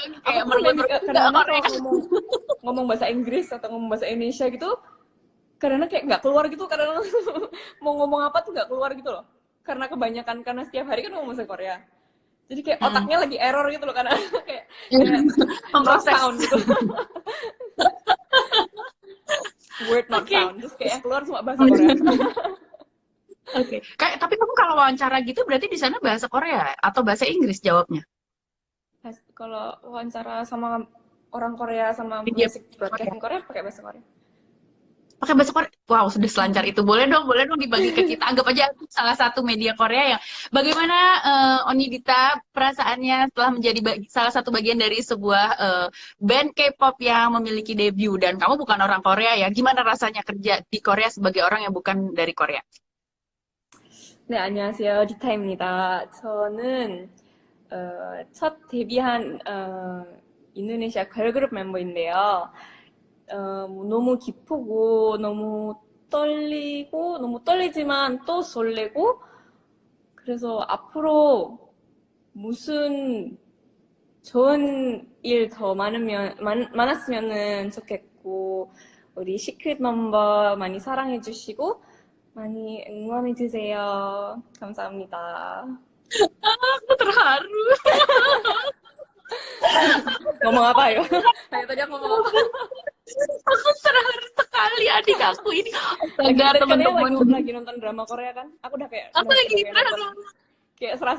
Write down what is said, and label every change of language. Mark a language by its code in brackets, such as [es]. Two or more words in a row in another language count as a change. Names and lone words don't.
[id] aku kayak tuh merengut lebih nggak kadang-kadang Korea. kalau ngomong bahasa Inggris atau ngomong bahasa Indonesia gitu, kadang kayak nggak keluar gitu. Kadang mau ngomong apa tuh nggak keluar gitu loh. Karena kebanyakan, karena setiap hari kan ngomong bahasa Korea. Jadi kayak Hmm. otaknya lagi error gitu loh, karena kayak not Memproses. [en] found gitu. Word not [id] Oke. [en] found. [id] Terus kayak yang keluar cuma bahasa Korea. Oke. Kayak tapi kamu kalau wawancara gitu berarti di sana bahasa Korea atau bahasa Inggris jawabnya? Kalau wawancara sama orang Korea sama Media music Korea. broadcasting Korea pakai bahasa Korea. Pakai bahasa Korea. Wow, sudah selancar itu. Boleh dong dibagi ke kita. Anggap aja aku salah satu media Korea yang bagaimana Onidita perasaannya setelah menjadi salah satu bagian dari sebuah band K-pop yang memiliki debut dan kamu bukan orang Korea ya. Gimana rasanya kerja di Korea sebagai orang yang bukan dari Korea? [ko] 네, 안녕하세요. 리타입니다. 저는 첫 데뷔한 인도네시아 걸그룹 멤버인데요. 너무 기쁘고 너무 떨리고 너무 떨리지만 또 설레고, 그래서 앞으로 무슨 좋은 일 더 많았으면 좋겠고, 우리 시크릿 넘버 많이 사랑해 주시고 많이 응원해 주세요. 감사합니다. [id] Aku terharu. ngomong apa ya? Kayak tadi aku ngomong apa? Aku terharu sekali adik aku ini. Lagi Astaga kan ya teman-teman. lagi nonton drama Korea kan? Aku Aku udah lagi kayak nonton, terharu. kayak serasa